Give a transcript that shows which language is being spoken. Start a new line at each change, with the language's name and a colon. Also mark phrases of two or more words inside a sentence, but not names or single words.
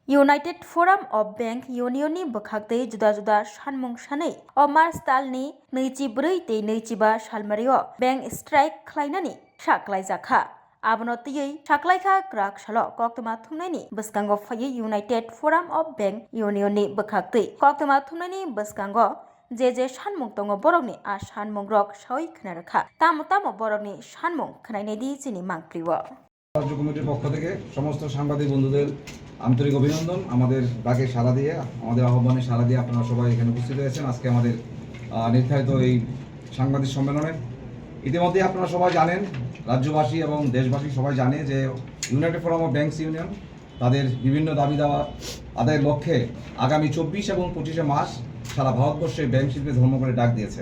Kok Borok: United Forum of Bank Unionनि बोखागदै जुदा-जुदा सानमुं सानै मार्च दाननि 24-25 सालमारियाव
English: bank strike
Kok Borok: खालायनानै साख्लायजाखा आबनतियै साख्लायखा ग्राक साल कक्तमा थुमनायनि बसकांगो फायै United Forum of Bank Unionनि बोखागदै कक्तमा थुमनायनि बसकांगो जे सानमुं दङ बरकनि सानमुं रक सावै खोनारखा तामो बरकनि सानमुं खोनायनायदि जिनि मांक्रिव
Bangla: রাজ্য কমিটির পক্ষ থেকে সমস্ত সাংবাদিক বন্ধুদের আন্তরিক অভিনন্দন। আমাদের ডাকে সাড়া দিয়ে, আমাদের আহ্বানে সাড়া দিয়ে আপনারা সবাই এখানে উপস্থিত হয়েছেন আজকে আমাদের নির্ধারিত এই সাংবাদিক সম্মেলনে। ইতিমধ্যে আপনারা সবাই জানেন, রাজ্যবাসী এবং দেশবাসী সবাই জানে যে ইউনাইটেড ফোরাম অফ ব্যাংকস ইউনিয়ন তাদের বিভিন্ন দাবি দাওয়া আদায়ের লক্ষ্যে আগামী 24 এবং 25 মার্চ সারা ভারতবর্ষে ব্যাংক শিল্পে ধর্মঘটে ডাক দিয়েছে।